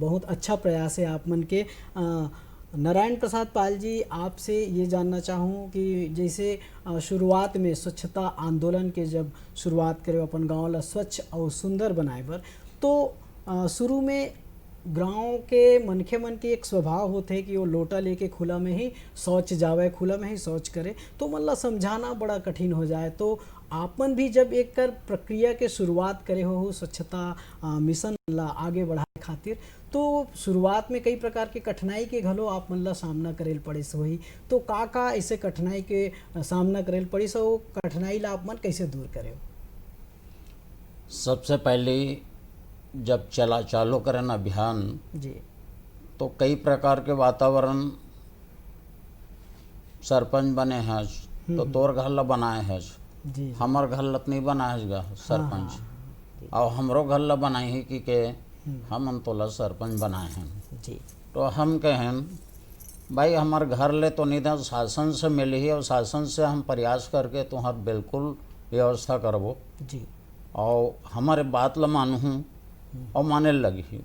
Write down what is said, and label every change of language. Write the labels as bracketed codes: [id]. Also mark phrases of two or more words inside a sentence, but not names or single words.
[hne] बहुत अच्छा प्रयास है आप मन के। नारायण प्रसाद पाल जी, आपसे ये जानना चाहूँ कि जैसे शुरुआत में स्वच्छता आंदोलन के जब शुरुआत करे अपन गांव ला स्वच्छ और सुंदर बनाए बर, तो शुरू में गांव के मनखे मन के एक स्वभाव होते कि वो लोटा लेके खुला में ही शौच जावे, खुला में ही शौच करे, तो मतलब समझाना बड़ा कठिन हो जाए। तो आपन भी जब एक कर प्रक्रिया के शुरुआत करे हो स्वच्छता मिशन ला आगे बढ़ाए खातिर, तो शुरुआत में कई प्रकार के कठिनाई के घलो आप मन ला सामना करेल पड़िस होही, तो का ऐसे कठिनाई के सामना करेल पड़िस और कठिनाई ला आप मन कैसे दूर करे? सबसे पहले जब चालू करन अभियान जी, तो कई प्रकार के वातावरण सरपंच बने हैं, तो तोर घर ला बनाए है, जी हमर घर लत नहीं बनाएगा सरपंच, और हमरो घर ला बनाई है कि हम तोला सरपंच बनाए हैं। जी तो हम कहें भाई हमार घर ले तो नहीं था, शासन से मिली है और शासन से हम प्रयास करके तुम्हार बिल्कुल व्यवस्था करबो जी और हमारे बात ला मानूँ और माने लगी।